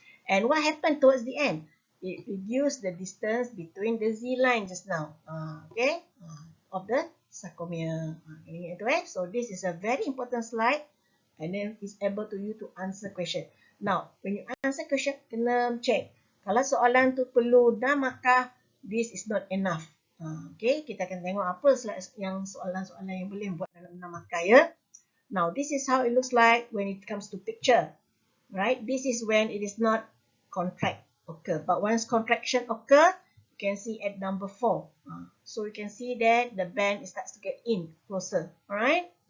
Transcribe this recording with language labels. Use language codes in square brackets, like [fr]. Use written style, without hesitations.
[en] And what happened towards the end? It reduced the distance between the Z line just now. Okay. Of the sarcomere. So this is a very important slide. And then it's able to you to answer question. Now, when you answer question, [ms] kena check. Kalau soalan tu perlu dah markah, [en] this is not enough. [ms] Okay, kita akan tengok apa yang soalan-soalan yang boleh buat dalam 6 markah ya. [en] Now, this is how it looks like when it comes to picture. Right? This is when it is not contract occur. But once contraction occur, you can see at number 4. So you can see that the band starts to get in closer. Alright?